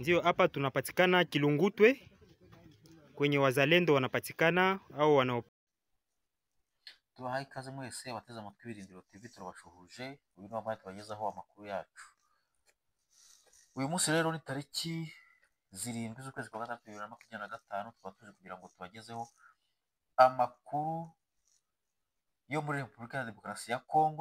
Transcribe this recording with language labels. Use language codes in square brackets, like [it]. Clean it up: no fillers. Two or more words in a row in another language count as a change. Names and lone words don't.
[sw] hapa tunapatikana Kilungutwe kwenye wazalendo wanapatikana au wana [rw] tubahaye ikaze mwese abateze amatwi Birindiro TV, turabashuhuje. Uyu ni wamaye tubagezaho amakuru yacu. Uyu munsi rero ni tariki 7 z'ukwezi kwa gatatu 2025, tukaba tuje kugira ngo tubagezeho amakuru yo muri Repubulika ya Demokarasi ya Kongo.